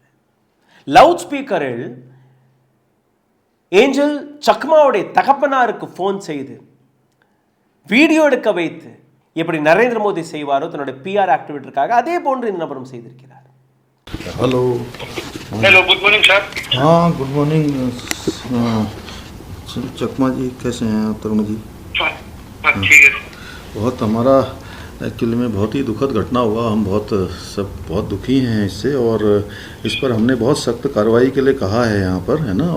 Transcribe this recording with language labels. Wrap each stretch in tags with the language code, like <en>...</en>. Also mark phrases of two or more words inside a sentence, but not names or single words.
<en>loud speakerில்</en> <ta>ஏஞ்சல் சக்மாவுடைய தகப்பனாருக்கு ஃபோன் செய்து வீடியோ எடுக்க வைத்து எப்படி நரேந்திர மோடி செய்வாரோ தன்னுடைய</ta> <en>PR activityக்காக</en> <ta>அதே போன்று இந்த நபரும் செய்திருக்கிறார்.</ta> <hi>हेलो</hi> <en>good morning sir.</en> <hi>हाँ</hi> <en>good morning.</en> <hi>चकमा जी कैसे हैं आप? तरुण जी ठीक है. बहुत हमारा एक्चुअली में बहुत ही दुखद घटना हुआ. हम बहुत दुखी हैं इससे और इस पर हमने बहुत सख्त कार्रवाई के लिए कहा है यहाँ पर, है ना.</hi>